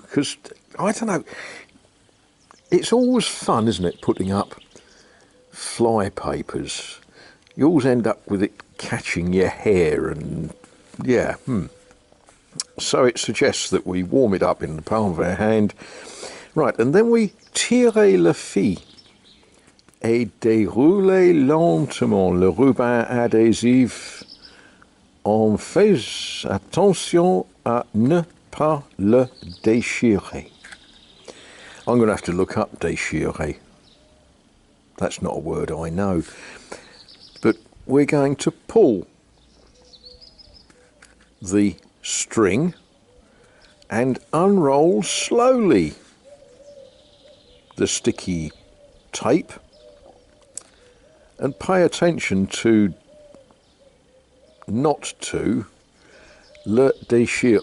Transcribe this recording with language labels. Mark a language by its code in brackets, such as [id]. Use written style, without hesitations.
[en] Because, I don't know, it's always fun, isn't it, putting up fly papers. You always end up with it catching your hair and, yeah. So it suggests that we warm it up in the palm of our hand. Right, and then we [fr] tirer le fil et dérouler lentement le ruban adhésif. On fait attention à ne pas le déchirer. [en] I'm going to have to look up déchirer. That's not a word I know. But we're going to pull the string and unroll slowly the sticky tape, and pay attention to not to [fr] le déchirer.